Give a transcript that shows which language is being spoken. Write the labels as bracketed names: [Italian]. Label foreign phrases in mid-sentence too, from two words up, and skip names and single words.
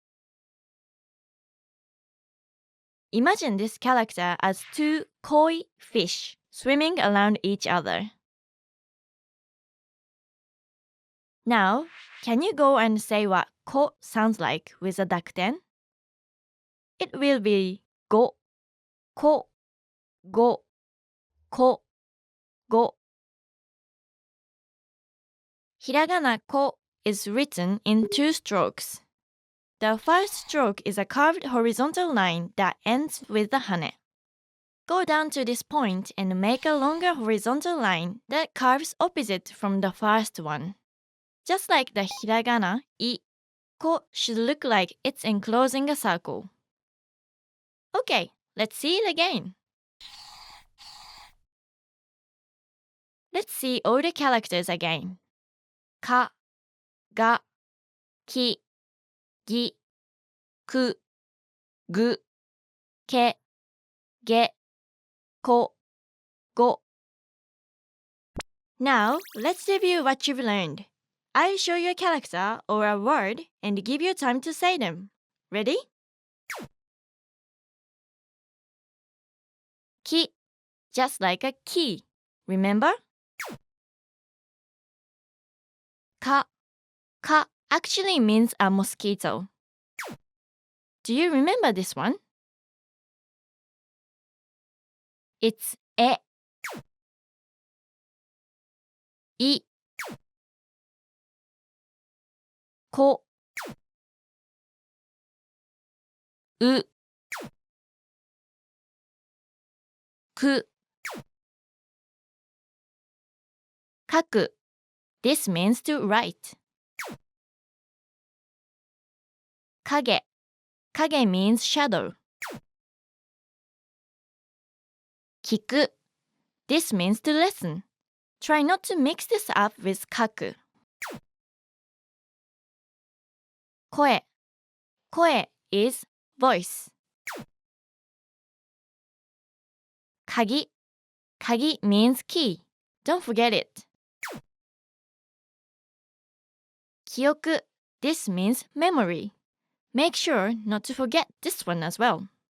[English] Imagine this character as 2 koi fish swimming around each other. Now, can you go and say what ko sounds like with a dakten? It will be go, [Japanese] ko, go, ko, go. [English] Hiragana ko is written in 2 strokes. the first stroke is a curved horizontal line that ends with the hane. Go down to this point and make a longer horizontal line that curves opposite from the first one. Just like the hiragana, I, ko should look like it's enclosing a circle. Okay, let's see it again. Let's see all the characters again. [Japanese] Ka, ga, ki, gi, ku, gu, ke, ge, ko, go. [English] Now, let's review what you've learned. I'll show you a character or a word and give you time to say them. Ready? Ki, just like a key. Remember? Ka actually means a mosquito. Do you remember this one? It's e. [Japanese] I. Ko. U. Ku. Kaku. [English] This means to write. [Japanese] Kage. [English] Kage means shadow. Kiku. This means to listen. Try not to mix this up with kaku. [Japanese] Koe. [English] Koe is voice. [Japanese] Kagi. [English] Kagi means key. Don't forget it. [Japanese] Kyoku. [English] This means memory. Make sure not to forget this one as well.